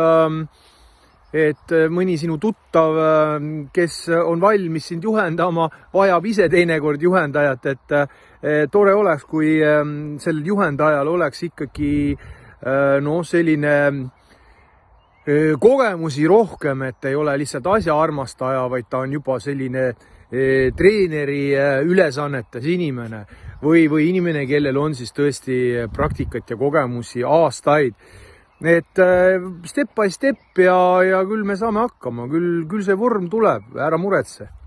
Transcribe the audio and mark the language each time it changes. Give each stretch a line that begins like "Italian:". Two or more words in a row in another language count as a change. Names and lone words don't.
Estonian: et mõni sinu tuttav, kes on valmis sind juhendama, vajab ise teinekord juhendajat, et tore oleks, kui sellel juhendajal oleks ikkagi selline kogemusi rohkem, et ei ole lihtsalt asja armastaja, vaid ta on juba selline treeneri ülesannetes inimene või inimene, kellel on siis tõesti praktikat ja kogemusi aastaid. Et
English: step by step
Estonian: ja küll me saame hakkama, küll see vorm tuleb, ära muretse.